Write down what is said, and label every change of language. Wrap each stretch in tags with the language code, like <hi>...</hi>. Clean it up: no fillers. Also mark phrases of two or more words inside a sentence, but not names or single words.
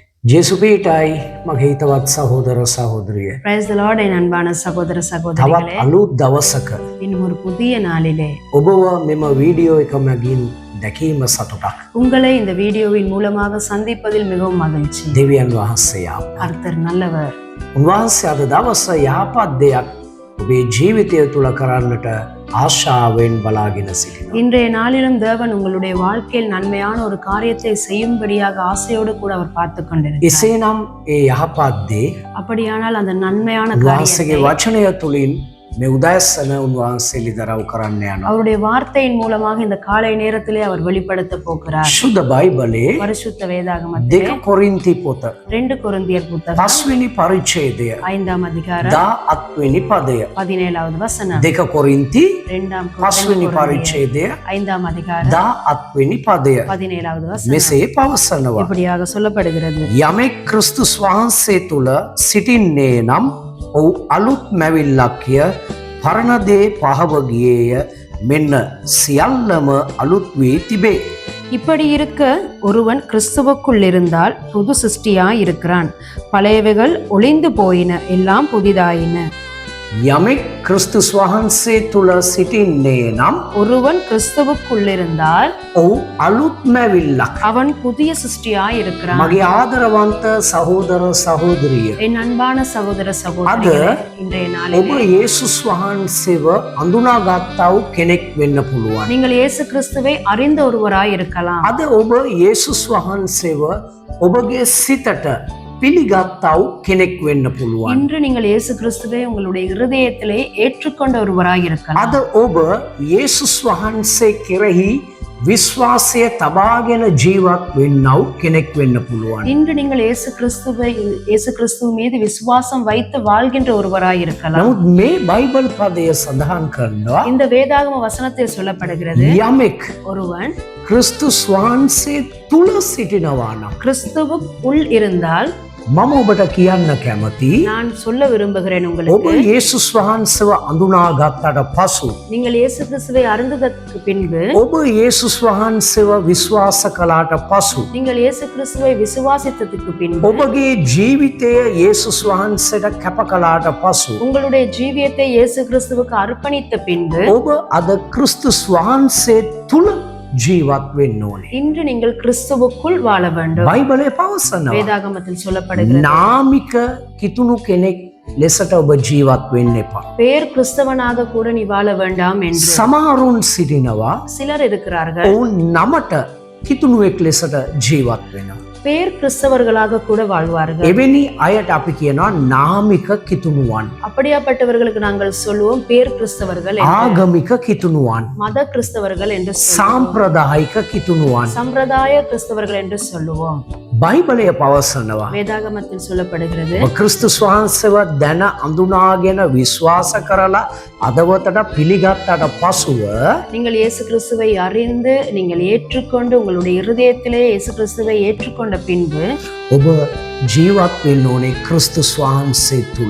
<si>ජේසුපීටයි මගේ හිතවත් සහෝදර සහෝදරිය.</si> <en>Praise the Lord</en> <ta>என் அன்பான சகோதர சகோதரிகளே.</ta> <si>තවත් අලුත් දවසක</si> <ta>இன்னும் ஒரு புதிய நாளிலே</ta> <si>ඔබව මෙම වීඩියෝ එක මගින් දැකීම සතුටක්.</si> <ta>உங்களை இந்த வீடியோவின் மூலமாக சந்திப்பதில் மிகவும் மகிழ்ச்சி.</ta> <si>දෙවියන් වහන්සේ යාප.</si> <ta>கர்த்தர் நல்லவர்.</ta> <si>උන්වහන්සේ අද දවස යහපත් දෙයක් ඔබේ ජීවිතය තුළ කරන්නට ආශාවෙන් බලාගෙන සිටිනවා.</si> <ta>இன்றைய நாளிலும் தேவன் உங்களுடைய வாழ்க்கையில் நன்மையான ஒரு காரியத்தை செய்யும்படியாக ஆசையோடு கூட அவர் பார்த்து கொண்டிருக்கிறார்.</ta> <si>එසේනම් ඒ යහපත් දේ</si> <ta>அப்படியானால் அந்த நன்மையான</ta> <si>උන්වහන්සේගේ</si> <ta>காரியத்தை</ta> <si>වචනය තුළින් මේ උදෑසන උන්වහන්සේ ලිදරව් කරන්න යනවා.</si> <ta>அவருடைய வார்த்தையின் மூலமாக இந்த காலை நேரத்திலே அவர் வெளிப்படுத்த போகிறார்.</ta> <si>ශුද්ධ බයිබලයේ</si> <ta>பரிசுத்த வேதாகமத்திலே</ta> <si>2 කොරින්ති පොත</si> <ta>2 கொரிந்தியர் புத்தகம்</ta> <si>5 වෙනි පරිච්ඡේදය</si> <ta>5ஆம் அதிகாரம்</ta> <si>18 වෙනි පදය</si> <ta>17வது வசனம்</ta> <si>2 කොරින්ති</si> <ta>2ஆம்</ta> <si>5 වෙනි පරිච්ඡේදය</si> <ta>5ஆம் அதிகாரம்</ta> <si>18 වෙනි පදය</si> <ta>17வது வசனம்</ta> <si>මෙසේ පවසනවා.</si> <ta>இப்படியாக சொல்லப்படுகிறது.</ta> <si>යමෙක් ක්‍රිස්තුස් වහන්සේ තුල සිටින්නේ නම් ඔහු අලුත් මැවිල්ලක් කිය පරණ දේ පහව ගියේය මෙන්න සියල්ලම අලුත් වී තිබේ.</si> <ta>இப்படி இருக்க ஒருவன் கிறிஸ்துவுக்குள் இருந்தால் புது சிருஷ்டியாய் இருக்கிறான், பழையவைகள் ஒளிந்து போயின, எல்லாம் புதிதாயின.</ta> <si>යමෙක් ක්‍රිස්තුස් වහන්සේ තුල සිටින්නේ නම්</si> <ta>ஒருவன் கிறிஸ்துவுக்குள் இருந்தால்</ta> <si>ඔහු අලුත් මැවිල්ලක්.</si> <ta>அவன் புதிய சிருஷ்டியாய் இருக்கிறான்.</ta> <si>මගේ ආදරවන්ත සහෝදර සහෝදරිය,</si> <ta>என் அன்பான சகோதர சகோதரிகளே, இன்றைய</ta> <si>ඔබ</si> <ta>நாளிலே</ta> <si>යේසුස් වහන්සේව අඳුනාගත්තා වූ කෙනෙක් වෙන්න පුළුවන්.</si> <ta>நீங்கள் இயேசு கிறிஸ்துவை அறிந்த ஒருவராய் இருக்கலாம்.</ta> <si>අද ඔබ යේසුස් වහන්සේව ඔබගේ සිතට පිළිගත්තා වූ කෙනෙක් වෙන්න පුළුවන්.</si> <ta>இன்று நீங்கள் இயேசு கிறிஸ்துவை உங்களுடைய இருதயத்திலே ஏற்றுக்கொண்ட ஒருவராய் இருக்கலாம்.</ta> <si>අද ඔබ යේසුස් වහන්සේ කෙරෙහි විශ්වාසය තබාගෙන ජීවත් වෙන්නව කෙනෙක් වෙන්න පුළුවන්.</si> <ta>இன்று நீங்கள் இயேசு கிறிஸ்துவ மீது விசுவாசம் வைத்து வாழ்கின்ற ஒருவராய் இருக்கலாம்.</ta> <si>නමුත් මේ බයිබල් පදය සඳහන් කරනවා</si> <ta>இந்த வேதாகம வசனத்தில் சொல்லப்படுகிறது,</ta> <si>යමෙක්</si> <ta>ஒருவன்</ta> <si>ක්‍රිස්තුස් වහන්සේ තුල සිටිනවා නම්</si> <ta>கிறிஸ்துவுக்குள் இருந்தால்,</ta> <si>මම ඔබට කියන්න කැමති</si> <ta>நான் சொல்ல விரும்புகிறேன்</ta> <si>ඔබ</si> <ta>உங்களுக்கு,</ta> <si>යේසුස් වහන්සේව අඳුනාගත්තට පසු</si> <ta>நீங்கள் இயேசு கிறிஸ்துவை அறிந்ததற்கு பின்பு,</ta> <si>ඔබ යේසුස් වහන්සේව විශ්වාස කළාට පසු</si> <ta>நீங்கள் இயேசு கிறிஸ்துவை விசுவாசித்ததற்கு பின்பு,</ta> <si>ඔබගේ ජීවිතය යේසුස් වහන්සේට කැප කළාට පසු</si> <ta>உங்களுடைய ஜீவியத்தை இயேசு கிறிஸ்துவுக்கு அர்ப்பணித்த பின்பு,</ta> <si>ඔබ අද ක්‍රිස්තුස් වහන්සේ තුල ජීවත් වෙන්න ඕනේ.</si> <ta>இன்று நீங்கள் கிறிஸ்துவுக்குள் வாழ வேண்டும்.</ta> <si>බයිබලයේ පවසනවා</si> <ta>வேதாகமத்தில் சொல்லப்படுகிறது,</ta> <si>නාමික කිතුණු කෙනෙක් ලෙසට ඔබ ජීවත් වෙන්න එපා.</si> <ta>பேர் கிறிஸ்தவனாக கூட நீ வாழ வேண்டாம் என்று.</ta> <si>සමහරුන් සිටිනවා</si> <ta>சிலர் இருக்கிறார்கள்,</ta> <si>ඔවුන් නමට කිතුණුවෙක් ලෙසට ජීවත් වෙනවා.</si> <ta>பேர் கிறிஸ்தவர்களாக கூட வாழ்வார்கள்.</ta> <si>එවැනි අයට අපි කියනවා නාමික කිතුණුවන්,</si> <ta>அப்படியாப்பட்டவர்களுக்கு நாங்கள் சொல்லுவோம் பேர் கிறிஸ்தவர்கள் என்று.</ta> <si>ආගමික කිතුණුවන්,</si> <ta>மத கிறிஸ்தவர்கள் என்று சொல்லுவோம்.</ta> <si>සාම්ප්‍රදායික කිතුණුවන්.</si> <ta>சம்பிரதாய கிறிஸ்தவர்கள் என்று சொல்லுவோம்.</ta> <si>බයිබලය පවසනවා</si> <ta>வேதாகமத்தில் சொல்லப்படுகிறது,</ta> <si>ඔබ ක්‍රිස්තුස් වහන්සේව දැන අඳුනාගෙන විශ්වාස කරලා අදවතට පිළිගත්තට පසුව</si> <ta>நீங்கள் இயேசு கிறிஸ்துவை அறிந்து நீங்கள் ஏற்றுக்கொண்டு உங்களுடைய இருதயத்திலே இயேசு கிறிஸ்துவை ஏற்றுக்கொண்ட பின்பு</ta> <si>ඔබ ජීවත් වෙන්න ඕනේ ක්‍රිස්තුස් වහන්සේ තුල.</si>